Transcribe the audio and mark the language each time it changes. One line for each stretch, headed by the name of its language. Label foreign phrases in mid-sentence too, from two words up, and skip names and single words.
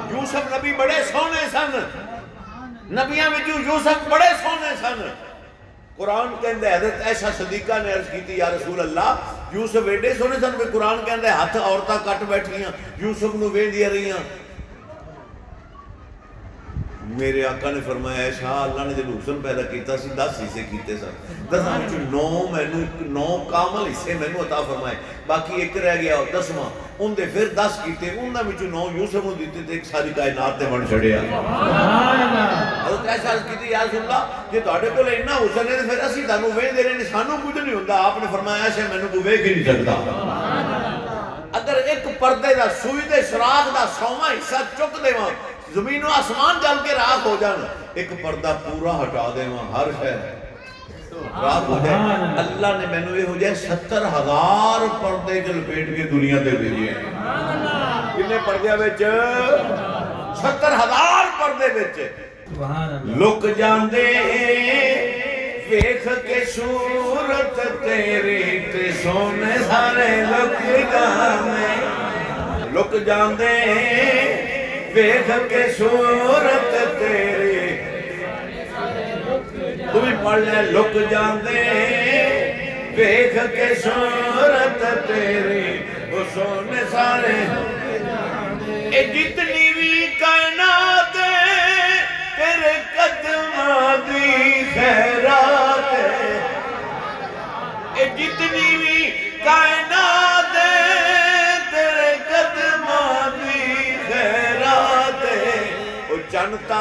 Punjabi: یوسف نبی بڑے سونے سن، نبیاں وچوں یوسف بڑے سونے سن۔ قرآن کہندے حضرت عائشہ صدیقہ نے عرض کی
Arabic: یا رسول اللہ
Punjabi: یوسف ایڈے سونے سن کہ قرآن کہندے ہاتھ عورتاں کٹ بیٹھیاں یوسف نو ویندیاں رہیاں۔ میرے آقا نے فرمایا عائشہ اللہ نے جب حسن پیدا کیتا سی 10 حصے کیتے سن، 10 وچوں 9 کامل حصے مینوں عطا فرمائے، باقی ایک رہ گیا 10واں، ان دے پھر 10 کیتے، انہاں وچوں 9 یوسف نو دتے تے ایک ساری کائنات تے بن چھڑیا۔ حضرت عائشہ عرض کیتی
Arabic: یا رسول اللہ
Punjabi: جے تہاڈے کول اتنا حسن ہے تے پھر اسی تانوں ویندے رہنے سانوں کچھ نہیں ہوندا۔ آپ نے فرمایا عائشہ مینوں کوئی ویکھ ہی نہیں سکدا۔ اگر ایک پردے دا سوئی دے سراغ دا 100واں حصہ چک دیواں زمین و آسمان جل کے راکھ ہو جان، ایک پردہ پورا ہٹا دیواں ہر شے راکھ ہو جائے۔ اللہ نے مینوں یہ ہو جائے 70,000 پردے چ لپیٹ کے دنیا تے بھیجے ہیں۔ کتنے پردے وچ؟ 70,000 پردے وچ لک جاندے ویکھ کے صورت تیری تے سونے سارے لک جاندے، لک جاندے ویکھ کے صورت تیری، تمہیں پڑھ لے لک جاندے ویکھ کے صورت تیری وہ سونے سارے۔ اے جتنی بھی کائنات تیرے قدماں دی خیرات، اے جتنی بھی کائنات تیرے قدماں دی خیرات، او چن